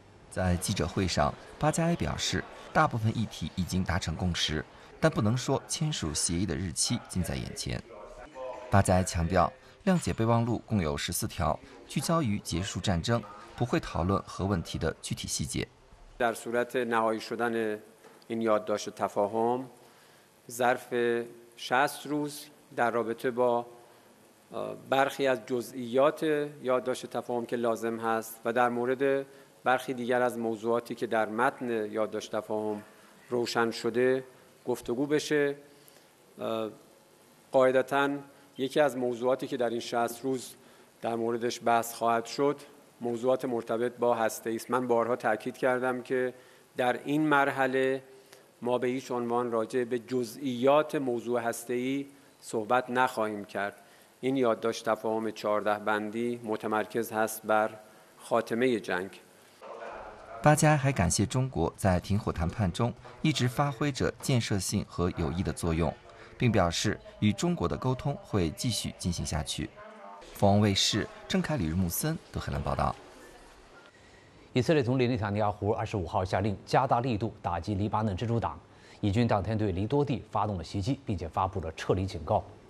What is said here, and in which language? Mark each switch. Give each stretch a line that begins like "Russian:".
Chinese: 在记者会上，巴加埃表示，大部分议题已经达成共识，但不能说签署协议的日期近在眼前。巴加埃强调，谅解备忘录共有14条，聚焦于结束战争，不会讨论核问题的具体细节。
Persian: در صورت نهایی شدن این یادداشت تفاهم ظرف 60 روز در رابطه با برخی از جزئیات یادداشت تفاهم که لازم هست و در مورد برخی دیگر از موضوعاتی که در متن یادداشت تفاهم روشن شده گفتگو بشه قاعدتا یکی از موضوعاتی که در این 60 روز در موردش بحث خواهد شد موضوعات مرتبط با هسته ایست من بارها تاکید کردم که در این مرحله ما به هیچ عنوان راجع به جزئیات موضوع هسته ای صحبت نخواهیم کرد این یادداشت تفاهم 14 بندی متمرکز هست بر خاتمه جنگ
Chinese: 巴加埃还感谢中国在停火谈判中一直发挥着建设性和有益的作用并表示与中国的沟通会继续进行下去凤凰卫视郑凯、李日穆森、德黑兰报道。以色列总理内塔尼亚胡25号下令加大力度打击黎巴嫩真主党，以军当天对黎多地发动了袭击，并且发布了撤离警告。